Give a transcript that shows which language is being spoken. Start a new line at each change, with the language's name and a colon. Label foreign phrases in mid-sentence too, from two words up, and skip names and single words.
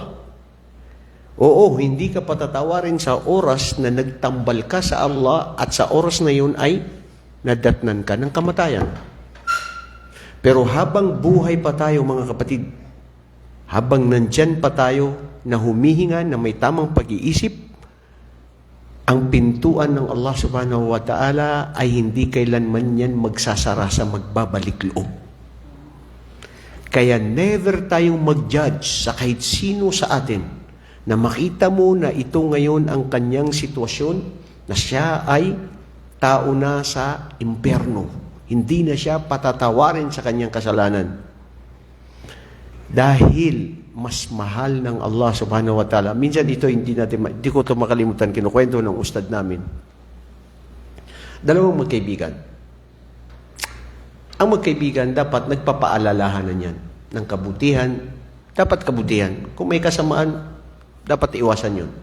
Filipino: Oo, hindi ka patatawarin sa oras na nagtambal ka sa Allah at sa oras na yun ay nadatnan ka ng kamatayan. Pero habang buhay pa tayo mga kapatid, habang nandyan pa tayo na humihinga na may tamang pag-iisip, ang pintuan ng
Arabic: الله سبحانه وتعالى
Filipino: ay hindi kailanman yan magsasara sa magbabalik loob. Kaya never tayong mag-judge sa kahit sino sa atin na makita mo na ito ngayon ang kanyang sitwasyon, na siya ay tao na sa impyerno. Hindi na siya patatawarin sa kanyang kasalanan. Dahil mas mahal ng
Arabic: الله سبحانه وتعالى.
Filipino: Minsan ito, hindi ko ito makalimutan, kinukwento ng ustad namin. Dalawang magkaibigan. Ang magkaibigan dapat nagpapaalalahanan yan. ng kabutihan, dapat kabutihan. Kung may kasamaan, dapat iwasan yun.